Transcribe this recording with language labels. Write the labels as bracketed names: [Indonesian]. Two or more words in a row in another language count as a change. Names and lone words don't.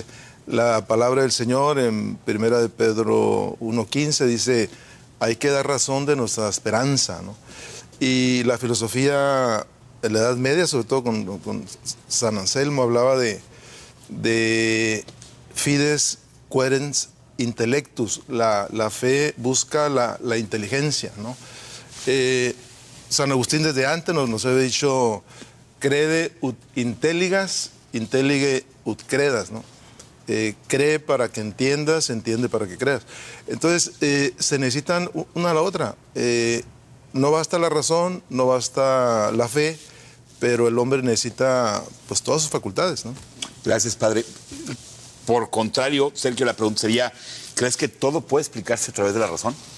[Spanish] La palabra del Señor en 1 de Pedro 1:15 dice, hay que dar razón de nuestra esperanza, ¿no? Y la filosofía en la Edad Media, sobre todo con San Anselmo, hablaba de [Latin] fides querens intellectus. [Spanish] La fe busca la inteligencia, ¿no? San Agustín desde antes nos había dicho, [Latin] crede ut intelligas, intellige ut credas, [Spanish] ¿no? Cree para que entiendas, entiende para que creas. Entonces, se necesitan una a la otra. No basta la razón, no basta la fe, pero el hombre necesita, pues, todas sus facultades, ¿no? Gracias, padre. Por contrario, Sergio, la pregunta sería, ¿crees que todo puede explicarse a través de la razón?